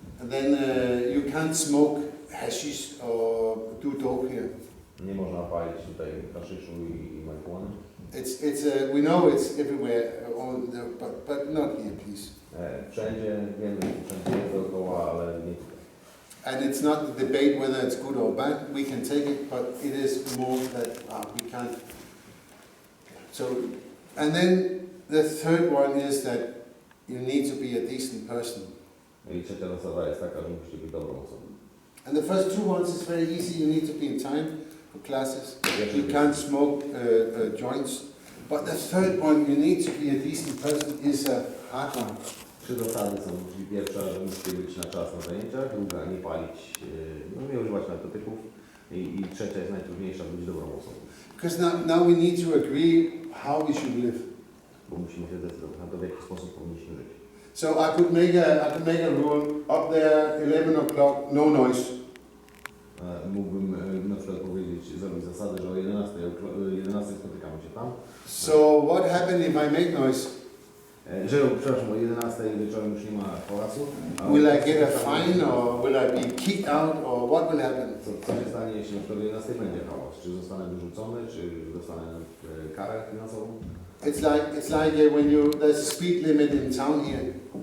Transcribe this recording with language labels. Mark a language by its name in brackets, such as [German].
[English] Then you can't smoke hashish or do dope here. [Polish] nie można palić tutaj kaszyszu i marihuany. [English] We know it's everywhere, but not here, please. [Polish] Wszędzie, wiemy, wszędzie jest dookoła, ale nie tutaj. [English] And it's not the debate whether it's good or bad. We can take it, but it is more that we can't. So, and then the third one is that you need to be a decent person. [Polish] I trzecia zasada jest taka, że musicie być dobrą osobą. [English] And the first two ones is very easy. You need to be in time for classes. You can't smoke joints. But the third one, you need to be a decent person, is a hard one. [Polish] Trzy zasady są, czyli pierwsza, że musicie być na czas na zajęciach, druga, nie palić, nie używać narkotyków i trzecia jest najtrudniejsza, być dobrą osobą. [English] Because now we need to agree how we should live. [Polish] Bo musimy się zdecydować na to, w jaki sposób powinniśmy żyć. [English] So I could make a rule up there, 11 o'clock, no noise. [Polish] Mógłbym na przykład powiedzieć, zrobić zasadę, że o 11 spotykamy się tam. [English] So what happens if I make noise? [Polish] Że, przepraszam, o 11 wieczorem już nie ma hałasu. [English] Will I get a fine, or will I be kicked out, or what will happen? [Polish] Co się stanie, jeśli na przykład o 11 będzie hałas? Czy zostanę wyrzucony, czy dostanę karę finansową? [English] It's like when there's a speed limit in town here.